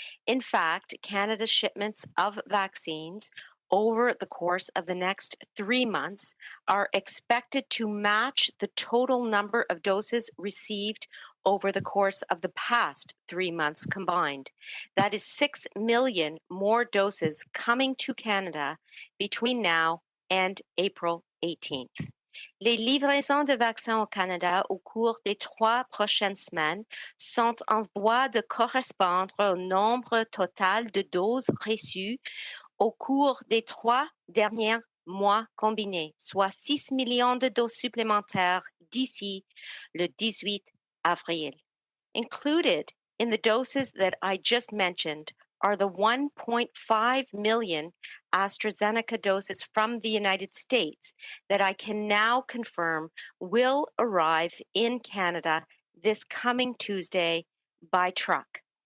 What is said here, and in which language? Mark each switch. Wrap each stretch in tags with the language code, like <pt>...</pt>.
<en>In fact, Canada's shipments of vaccines over the course of the next 3 months are expected to match the total number of doses received over the course of the past 3 months combined. That is 6 million more doses coming to Canada between now and April 18th.</en> <fr>Les livraisons de vaccins au Canada au cours des 3 prochaines semaines sont en voie de correspondre au nombre total de doses reçues au cours des 3 derniers mois combinés, soit 6 millions de doses supplémentaires d'ici le 18 avril.</fr> <en>Included in the doses that I just mentioned are the 1.5 million AstraZeneca doses from the United States that I can now confirm will arrive in Canada this coming Tuesday by truck.</en>